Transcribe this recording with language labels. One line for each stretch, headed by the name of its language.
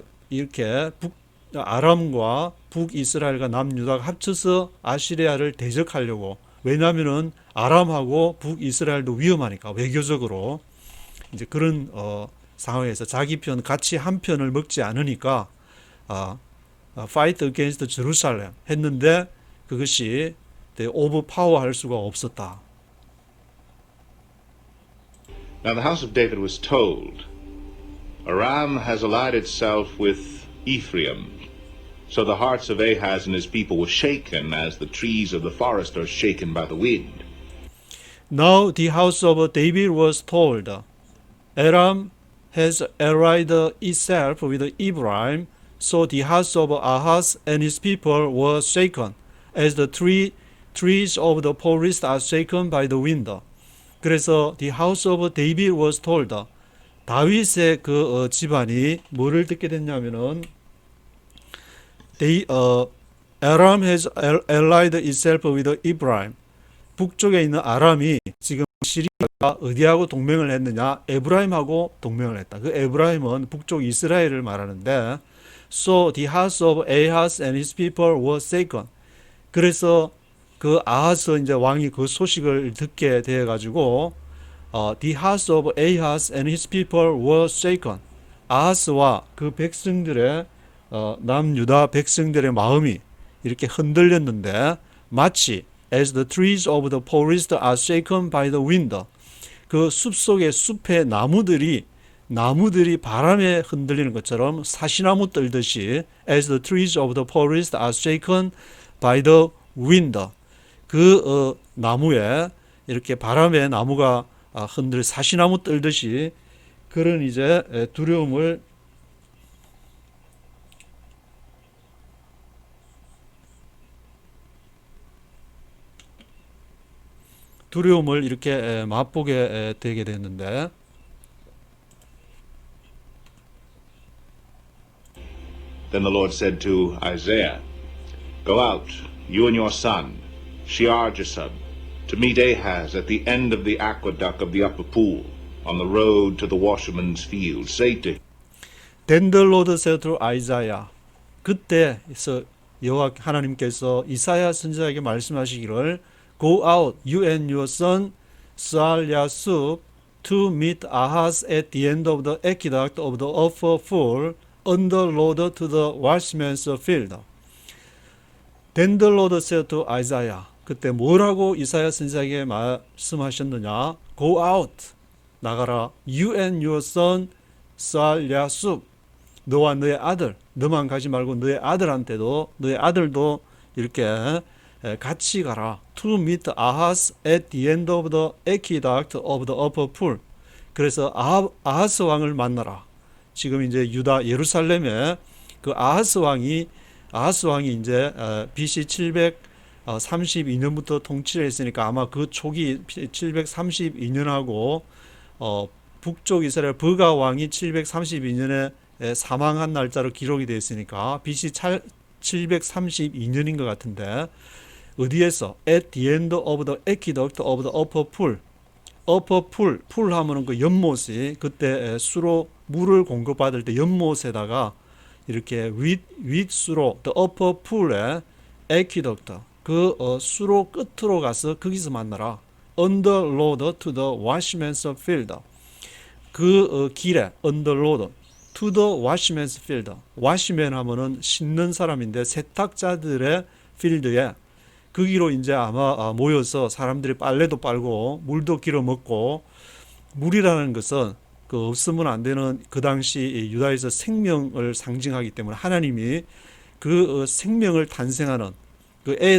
Korean: 이렇게 아람과 북이스라엘과 남유다가 합쳐서 아시리아를 대적하려고, 왜냐하면은 아람하고 북이스라엘도 위험하니까 외교적으로 이제 그런 상황에서 자기 편 같이 한 편을 먹지 않으니까
English: fight against Jerusalem
Korean: 했는데 그것이 오버파워 할 수가 없었다.
English: Now the house of David was told, Aram has allied itself with Ephraim. So the hearts of Ahaz and his people were shaken as the trees of the forest are shaken by the wind. Now the house of David was told, Aram has allied itself with Ephraim, so the house of Ahaz and his people were shaken, as the trees of the forest are shaken by the wind.
Korean: 그래서
English: the house of David was told,
Korean: 다윗의 그 집안이 뭐를 듣게 됐냐면은
English: Aram has allied itself with Ephraim.
Korean: 북쪽에 있는 아람이 지금 시리아가 어디하고 동맹을 했느냐? 에브라임하고 동맹을 했다. 그 에브라임은 북쪽 이스라엘을 말하는데
English: So the house of Ahaz and his people were shaken.
Korean: 그래서 그 아하스 이제 왕이 그 소식을 듣게 돼 가지고
English: the house of Ahaz and his people were shaken.
Korean: 아하스와 그 백성들의 남유다 백성들의 마음이 이렇게 흔들렸는데 마치
English: as the trees of the forest are shaken by the wind.
Korean: 그 숲속의 숲의 나무들이 바람에 흔들리는 것처럼 사시나무 떨듯이
English: as the trees of the forest are shaken by the wind.
Korean: 그 나무에 이렇게 바람에 나무가 흔들 사시나무 떨듯이 그런 이제 두려움을 이렇게 맛보게 되게 됐는데
English: Then the Lord said to Isaiah, Go out, you and your son, Shear-Jashub, to meet Ahaz at the end of the aqueduct of the upper pool, on the road to the washerman's field. Say to him, Then the Lord said to Isaiah.
Korean: 그때서 여호와 하나님께서 이사야 선지자에게 말씀하시기를
English: Go out, you and your son Shear-Jashub, to meet Ahaz at the end of the aqueduct of the upper pool, on the road to the watchman's field. Then the Lord said to Isaiah.
Korean: 그때 뭐라고 이사야 선지자에게 말씀하셨느냐?
English: Go out,
Korean: 나가라.
English: You and your son Shear-Jashub,
Korean: 너와 너의 아들, 너만 가지 말고 너의 아들한테도 너의 아들도 이렇게 같이 가라.
English: To meet Ahaz at the end of the aqueduct of the upper pool.
Korean: 그래서 아하스 왕을 만나라. 지금 이제 유다 예루살렘에 그 아하스 왕이 이제 BC 732년부터 통치를 했으니까 아마 그 초기 732년하고 북쪽 이스라엘 버가 왕이 732년에 사망한 날짜로 기록이 되어 있으니까 BC 732년인 것 같은데 어디에서
English: at the end of the aqueduct of the upper pool.
Korean: upper pool, 풀 하면은 그 연못이 그때 수로 물을 공급받을 때 연못에다가 이렇게 윗수로
English: the upper pool
Korean: 에 aqueduct 그 수로 끝으로 가서 거기서 만나라.
English: on the road to the watchman's field.
Korean: 그 길에
English: on the road to the watchman's field.
Korean: watchman 하면은 씻는 사람인데 세탁자들의 필드에 거기로 이제 아마 모여서 사람들이 빨래도 빨고 물도 길어 먹고 물이라는 것은 그 없으면 안 되는 그 당시 유다에서 생명을 상징하기 때문에 하나님이 그 생명을 탄생하는 그